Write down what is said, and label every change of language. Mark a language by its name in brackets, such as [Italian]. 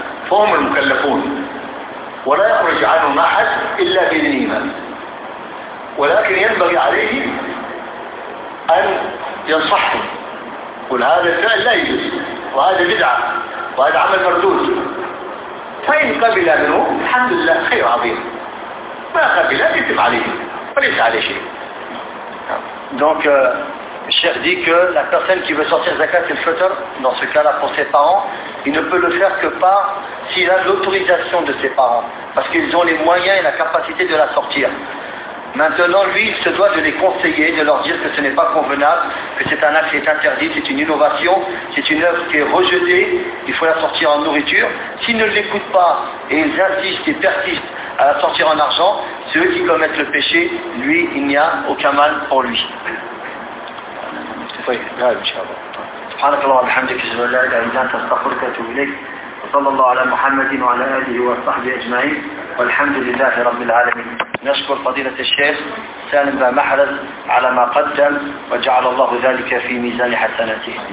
[Arabic] فهم المكلفون ولا يخرج عنهم احد الا باذنهما ولكن ينبغي عليهم ان ينصحهم قل هذا الفعل لا يجوز وهذا بدعه وهذا عمل مردود فان قبل منه الحمد لله خير عظيم ما قبل يتم عليه وليس عليه شيء دونك [French] Cheikh dit que la personne qui veut sortir zakat et le fitr, dans ce cas-là pour ses parents, il ne peut le faire que par s'il a l'autorisation de ses parents, parce qu'ils ont les moyens et la capacité de la sortir. Maintenant, lui, il se doit de les conseiller, de leur dire que ce n'est pas convenable, que c'est un acte qui est interdit, c'est une innovation, c'est une œuvre qui est rejetée, il faut la sortir en nourriture. S'ils ne l'écoutent pas et ils insistent et persistent à la sortir en argent, ceux qui commettent le péché, lui, il n'y a aucun mal pour lui. [Arabic] طيب نعم ان شاء الله سبحانك اللهم وبحمدك اشهد ان لا اله الا انت استغفرك واتوب اليك وصلى الله على محمد وعلى اله وصحبه اجمعين والحمد لله رب العالمين نشكر فضيلة الشيخ سالم بن محرز على ما قدم وجعل الله ذلك في ميزان حسناته